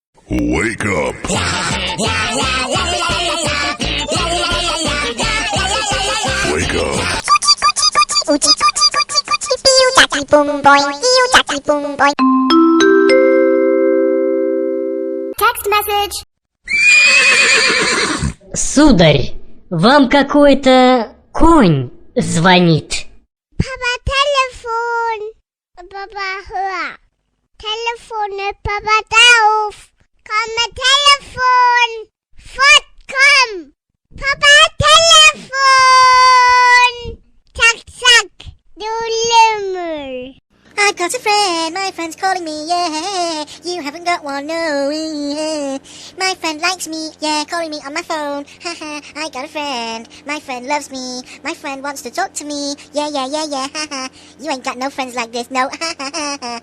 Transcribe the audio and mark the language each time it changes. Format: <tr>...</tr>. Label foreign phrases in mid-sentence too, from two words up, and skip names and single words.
<en>Wake up. Wake up. Text message.</en> <ru>Сударь, вам какой-то конь звонит. Papa, телефон.</ru> <de>Papa, hör. Telefon, Papa, da auf. Komm, Telefon. Fort, komm. Papa, Telefon. Zack, zack, du Lümmel.</de> <en>I've got a friend, my friend's calling me, yeah. You haven't got one, no, yeah. My friend likes me, yeah, calling me on my phone. Haha, I got a friend, my friend loves me. My friend wants to talk to me, yeah, yeah, yeah, yeah, haha. You ain't got no friends like this, no, haha.</en>